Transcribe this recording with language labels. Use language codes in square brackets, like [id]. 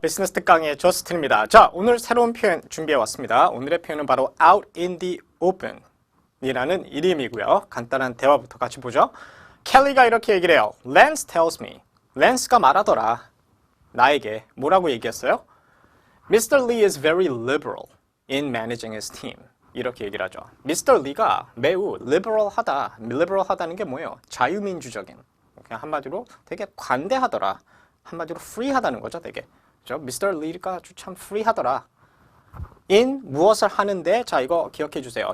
[ko] 비즈니스 특강의 저스틴입니다. 자, 오늘 새로운 표현 준비해 왔습니다. 오늘의 표현은 바로 [en] out in the open [ko] 이라는 이름이고요. 간단한 대화부터 같이 보죠. 켈리가 이렇게 얘기를 해요. [en] Lance tells me. [ko] 랜스가 말하더라. 나에게 뭐라고 얘기했어요? [en] Mr. Lee is very liberal in managing his team. [ko] 이렇게 얘기를 하죠. Mr. Lee가 매우 liberal하다. liberal하다는 게 뭐예요? 자유민주적인. 그냥 한마디로 되게 관대하더라. 한마디로 free하다는 거죠, 되게. 그죠? Mr. Lee가 아주 참 free하더라. in 무엇을 하는데, 자, 이거 기억해 주세요.